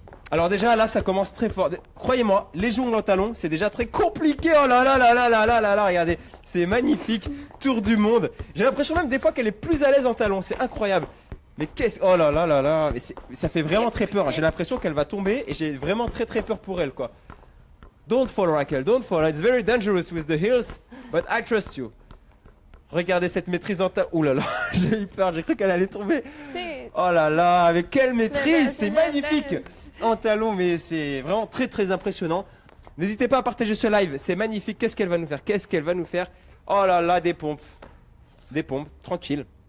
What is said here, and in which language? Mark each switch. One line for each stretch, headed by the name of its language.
French: Alors déjà là, ça commence très fort. Croyez-moi, les jongles en talons, c'est déjà très compliqué. Oh là là là là là là là là, regardez, c'est magnifique. Tour du monde. J'ai l'impression même des fois qu'elle est plus à l'aise en talons. C'est incroyable. Mais qu'est-ce... Oh là là là là. Mais ça fait vraiment très peur. J'ai l'impression qu'elle va tomber et j'ai vraiment très très peur pour elle quoi.
English: Don't fall Raquel, don't fall. It's very dangerous with the heels, but I trust you.
French: Regardez cette maîtrise en talons. Ouh là là, j'ai eu peur, j'ai cru qu'elle allait tomber. Oh là là, avec quelle maîtrise, c'est magnifique. En talons, mais c'est vraiment très très impressionnant. N'hésitez pas à partager ce live, c'est magnifique. Qu'est-ce qu'elle va nous faire? Qu'est-ce qu'elle va nous faire? Oh là là, des pompes. Des pompes, tranquille.